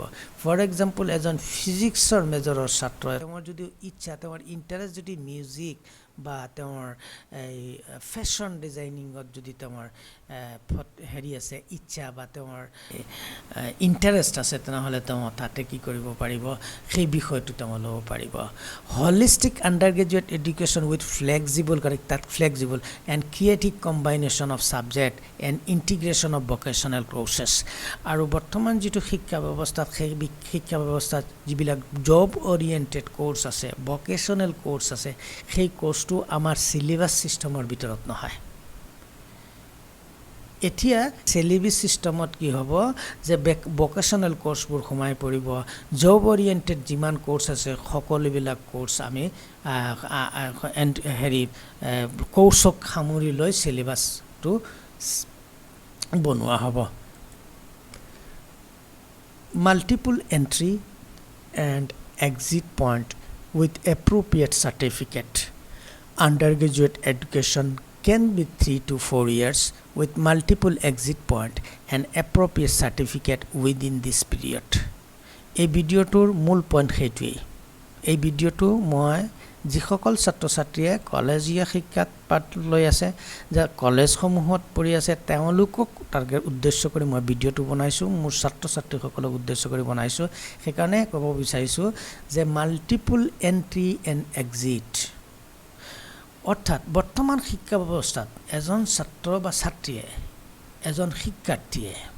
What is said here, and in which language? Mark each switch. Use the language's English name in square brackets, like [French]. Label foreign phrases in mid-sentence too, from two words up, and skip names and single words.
[English] for example [Assamese] এজন ফিজিক্সৰ মেজৰৰ ছাত্ৰই তেওঁৰ যদি ইচ্ছা তেওঁৰ ইন্টাৰেষ্ট যদি মিউজিক বা তেওঁৰ [English] fashion designingত [Assamese] যদি তেওঁৰ হেৰি আছে ইচ্ছা বা তেওঁৰ ইন্টাৰেষ্ট আছে তেনেহলে তেওঁ তাতে কি কৰিব পাৰিব সেই বিষয়টো তেওঁ ল'ব পাৰিব। [English] holistic undergraduate education with flexible and creative combination of subject and integration of vocational courses [Assamese] আৰু বৰ্তমান যেটো শিক্ষা ব্যৱস্থাত সেই শিক্ষা ব্যৱস্থাত যিবিলাক [English] job oriented course [Assamese] আছে [English] vocational course [Assamese] আছে সেই কোর্সটো আমাৰ [English] syllabus systemৰ [Assamese] ভিতৰত নহয়। এতিয়া [English] syllabus systemত [Assamese] কি হ'ব যে [English] vocational courseবোৰ [Assamese] সোমাই পৰিব [English] job oriented [Assamese] যিমান কোর্স আছে সকলোবিলাক কোর্স আমি হেৰি কোর্সক সামৰি লৈ সিলেবাসটো বনোৱা হ'ব। [English] Multiple entry and exit point with appropriate certificate. Undergraduate education can be 3 to 4 years with multiple exit point and appropriate certificate within this period. [Assamese] এই ভিডিওটোৰ মূল পইণ্ট সেইটোৱেই। এই ভিডিওটো মই যিসকল ছাত্ৰ ছাত্ৰীয়ে কলেজীয়া শিক্ষাত পাঠ লৈ আছে যে কলেজসমূহত পঢ়ি আছে তেওঁলোকক টাৰ্গেট উদ্দেশ্য কৰি মই ভিডিওটো বনাইছো মোৰ ছাত্ৰ ছাত্ৰীসকলক উদ্দেশ্য কৰি বনাইছো সেইকাৰণে ক'ব বিচাৰিছো যে [English] multiple entry and exit [Assamese] অৰ্থাৎ বৰ্তমান শিক্ষা ব্যৱস্থাত এজন ছাত্ৰ বা ছাত্ৰীয়ে এজন শিক্ষাৰ্থীয়ে